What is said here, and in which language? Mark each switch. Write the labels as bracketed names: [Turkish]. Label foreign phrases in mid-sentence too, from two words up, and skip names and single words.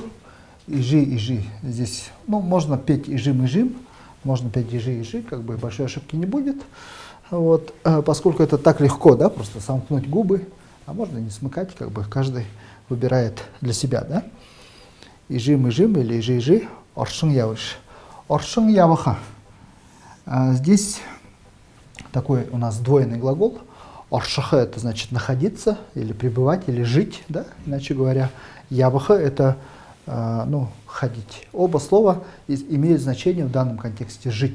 [Khakas] Ижи. [Russian] Здесь, ну, можно петь ижим, можно петь ижи, как бы большой ошибки не будет. Вот, поскольку это так легко, да, просто сомкнуть губы, а можно не смыкать, как бы каждый выбирает для себя, да. [Khakas] Ижим или ижи, оршын явыш. Оршын явыха. [Russian] Здесь такой у нас двойный глагол. Оршыха — это значит находиться, или пребывать, или жить, да, иначе говоря. Явыха — это ну, ходить. Оба слова имеют значение в данном контексте «жить».